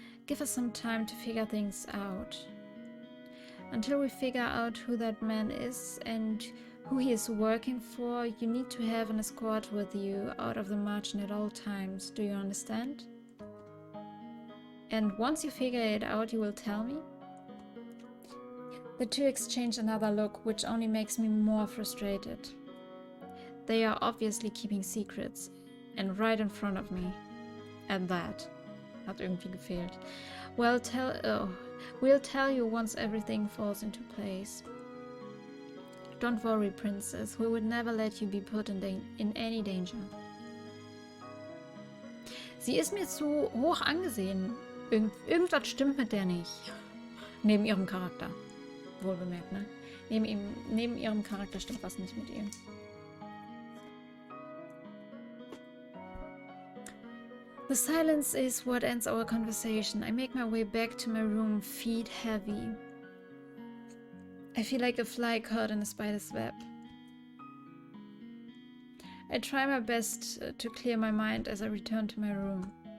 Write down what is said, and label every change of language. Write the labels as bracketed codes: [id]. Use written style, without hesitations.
[en] Give us some time to figure things out. Until we figure out who that man is and who he is working for, you need to have an escort with you out of the margin at all times. Do you understand? And once you figure it out, you will tell me? The two exchange another look, which only makes me more frustrated. They are obviously keeping secrets, and right in front of me. [de] And that hat irgendwie gefehlt. [en] We'll tell you once everything falls into place. Don't worry, Princess. We would never let you be put in any danger. [de] Sie ist mir zu hoch angesehen. Irgendwas stimmt mit der nicht. Neben ihrem Charakter. Wohlbemerkt, ne? Neben ihrem Charakter stimmt was nicht mit ihr. [en] The silence is what ends our conversation. I make my way back to my room, feet heavy. I feel like a fly caught in a spider's web. I try my best to clear my mind as I return to my room.